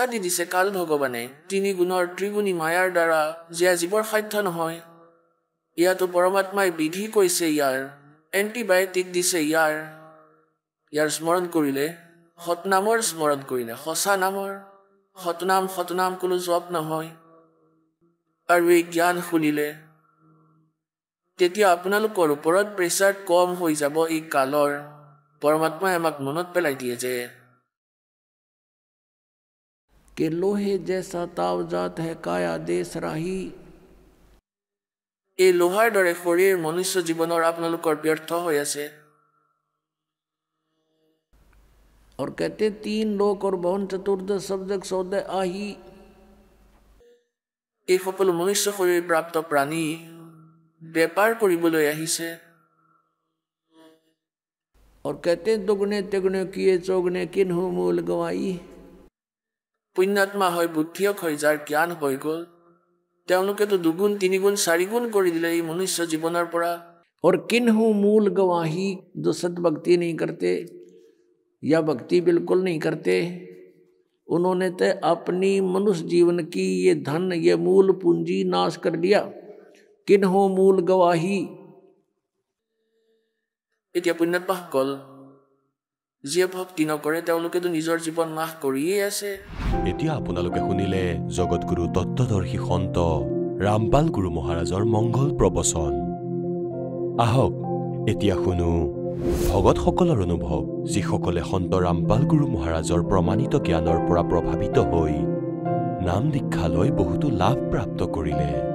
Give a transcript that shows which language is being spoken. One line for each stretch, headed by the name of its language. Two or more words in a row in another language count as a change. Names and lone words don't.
Assamese: দি দিছে কাল ভগৱানে 3 গুণৰ ত্ৰিগুণী মায়াৰ দ্বাৰা যে জীৱৰ সাধ্য নহয় ইয়াতো পৰমাত্মাই বিধি কৈছে ইয়াৰ এণ্টিবায়টিক দিছে ইয়াৰ স্মৰণ কৰিলে সতনামৰ স্মৰণ কৰিলে সঁচা নামৰ সতনাম কোনো জপ নহয় আৰু এই জ্ঞান শুনিলে তেতিয়া আপোনালোকৰ ওপৰত প্ৰেছাৰ কম হৈ যাব এই কালৰ পৰমাত্মাই আমাক মনত পেলাই দিয়ে যে
Hindi: कि लोहे जैसा ताव जात है काया देश राही
Assamese: এই লোহাৰ দৰে শৰীৰ মনুষ্য জীৱনৰ আপোনালোকৰ ব্যৰ্থ হৈ আছে।
Hindi: और कहते 3 लोक और 52 चतुर्दश शब्द सौदे आही।
Assamese: এই সকলো মনুষ্য শৰীৰ প্ৰাপ্ত প্ৰাণী বেপাৰ কৰিবলৈ আহিছে।
Hindi: और कहते दुगने तिगने किए चौगने किन्हु मूल गवाई।
Assamese: পুণ্যাত্মা হয় বুদ্ধিয়ক হয় যাৰ জ্ঞান হৈ গ'ল, তেওঁলোকেতো 2 গুণ 3 গুণ 4 গুণ কৰি দিলে এই মনুষ্য জীৱনৰ পৰা।
Hindi: और किन्हु मूल गवाही, जो सत भक्ति नहीं करते या भक्ति बिल्कुल नहीं करते, उन्होंने तो अपनी मनुष्य जीवन की ये धन ये मूल पूंजी नाश कर दिया। किन्हु मूल गवाही।
Assamese: এতিয়া পুণ্যাত্মাসকল যিয়ে ভক্তি নকৰে তেওঁলোকেতো নিজৰ জীৱন নাশ কৰিয়ে আছে। এতিয়া আপোনালোকে শুনিলে জগতগুৰু তত্ত্বদৰ্শী সন্ত ৰামপাল গুৰু মহাৰাজৰ মংগল প্ৰবচন। আহক এতিয়া শুনো ভগতসকলৰ অনুভৱ, যিসকলে সন্ত ৰামপাল গুৰু মহাৰাজৰ প্ৰমাণিত জ্ঞানৰ পৰা প্ৰভাৱিত হৈ নাম দীক্ষা লৈ বহুতো লাভ প্ৰাপ্ত কৰিলে।